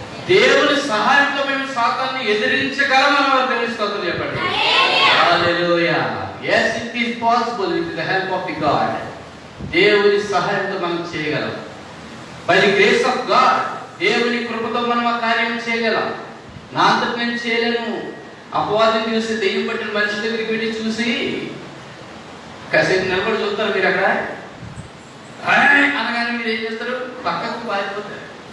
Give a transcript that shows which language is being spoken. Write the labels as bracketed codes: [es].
[te] దేవుని సహాయంతో మేము సాతాన్ని ఎదిరించగలమని వారు దేవుని స్తోత్రం చెప్పండి. హల్లెలూయా. [en] Yes, it is possible with the help of the God. [te] దేవుని సహాయంతో మనం చేయగలం. [en] By the grace of God, [te] దేవుని కృపతో మనం ఆ కార్యం చేయగలం. నా అంతటి నేను చేయలేను. అపవాదిని చూసి, దెయ్యం పట్టిన మనిషి దగ్గరికి వెళ్ళి చూసి కాసేపు నిలబడి చూస్తారు. మీరు అక్కడ అనగానే మీరు ఏం చేస్తారు? పక్కకు పారిపోతారు.